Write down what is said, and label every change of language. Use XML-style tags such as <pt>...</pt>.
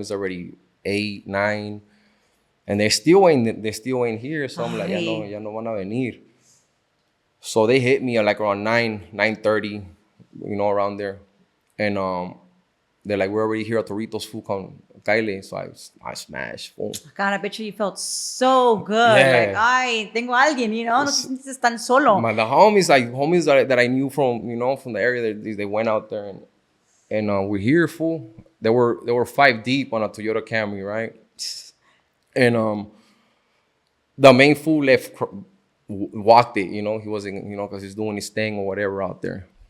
<en>It's already 8, 9, and they still ain't here. So I'm like,</en> <es>ya no van a venir.</es> <en>So they hit me at like around 9:30, around there, and they're like, we're already here at Torritos, fool, con Kyle. So I smashed, fool. God, I bet you felt so good. Yeah.</en> <es>Like, ay, tengo a alguien, no te sientes tan solo.</es> <en>The homies that I knew from the area, they went out there, and we're here, fool. They were 5 deep on a Toyota Camry, right? And the main fool walked it, he wasn't, because he's doing his thing or whatever out there.</en>